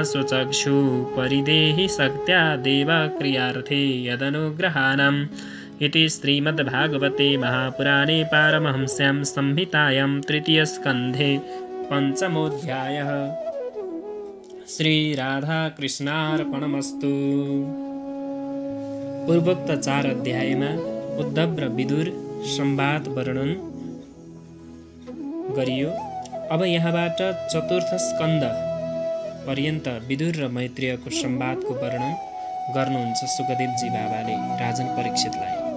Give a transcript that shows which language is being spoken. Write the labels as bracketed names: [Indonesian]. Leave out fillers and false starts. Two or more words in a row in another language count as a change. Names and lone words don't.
[Sanskrit] स्वचक्षु परिदेहि शक्त्या देवक्रियार्थे यदनुग्रहाणां इति श्रीमद्भागवते महापुराणे पारमहंस्यां संहितायां तृतीयस्कन्धे पञ्चमोऽध्यायः। श्रीराधाकृष्णार्पणमस्तु। [Nepali] पूर्वोक्त 4 अध्यायमा उद्धव र विदुर संवाद वर्णन गरियो। अब यहाँबाट चतुर्थ स्कन्ध पर्यन्त विदुर र मैत्रेयको संवादको वर्णन गर्नुहुन्छ सुकदेवजी बाबाले राजन परीक्षितलाई।